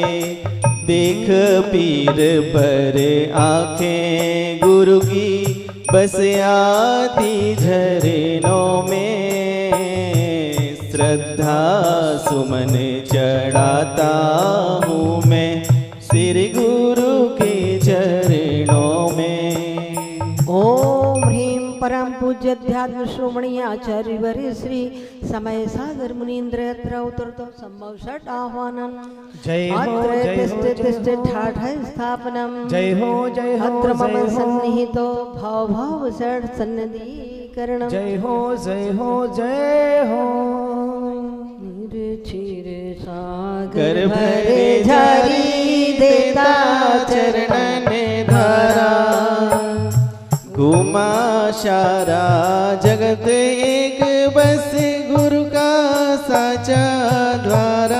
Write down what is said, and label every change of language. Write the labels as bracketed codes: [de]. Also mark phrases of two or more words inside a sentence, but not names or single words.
[hi] देख पीर पर आंखें गुरु की बस आती झरनों में। श्रद्धा सुमन चढ़ाता हूँ मैं सिर गुरु के चरणों में। [sa] ओम ह्रीं परम पूज्य अध्यात्म श्रोमणी आचार्य वर्य श्री समय सागर मुनीन्द्र अत्र उतरतो संभव षट आह्वानम। [hi] जय हो जय हो [sa] तिष्ठ ठाठ स्थापनम। [hi] जय हो [sa] अत्र मम [hi] जय हो [sa] सन्निहितो भव भव षट सन्निधिकरणम। [hi] जय हो जय हो जय हो। क्षीर कर सागर भरे झारी देता चरणन धारा। घुमा सारा जगत एक बस गुरु का साचा द्वारा।